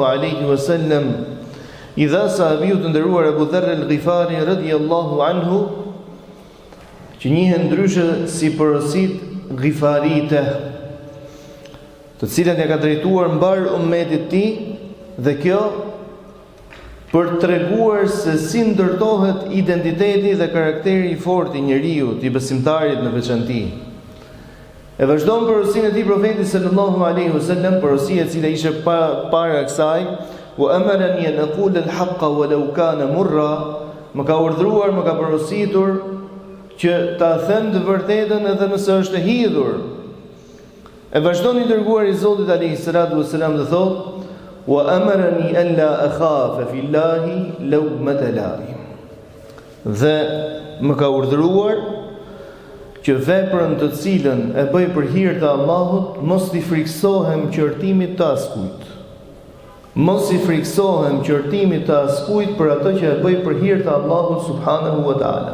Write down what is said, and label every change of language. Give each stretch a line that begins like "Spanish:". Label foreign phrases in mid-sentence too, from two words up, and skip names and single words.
Arabic: alaihi wasallam
Albanian: i dha sahabiut të nderuar Abu Dharr al-Ghifari
Arabic: radhiyallahu anhu,
Albanian: që njihen ndryshe si porositë Ghifarite, të cilat ja ka drejtuar mbar ummetit tij, dhe kjo për të treguar se si ndërtohet identiteti dhe karakteri i fortë i njeriu, i besimtarit në veçanti. E vazhdon porosinë e tij profeti
Arabic: sallallahu alaihi wasallam,
Albanian: porosia e cila ishte para kësaj:
Arabic: "Wa amarani an aqula al-haqqa walau kana murra",
Albanian: më ka urdhëruar, më ka porositur që ta them të vërtetën edhe nëse është e hidhur. E vazhdon i dërguar i Zotit
Arabic: alaihi salatu wasalam
Albanian: dhe thotë:
Arabic: "Wa amarani an la akhafa fillahi lawmata laim",
Albanian: dhe më ka urdhëruar që veprën të cilën e bëj për hir të Allahut mos i friksohem qërtimit të askujt. Mos i friksohem qërtimit të askujt për ato që e bëj për hir të Allahut
Arabic: subhanahu wa taala.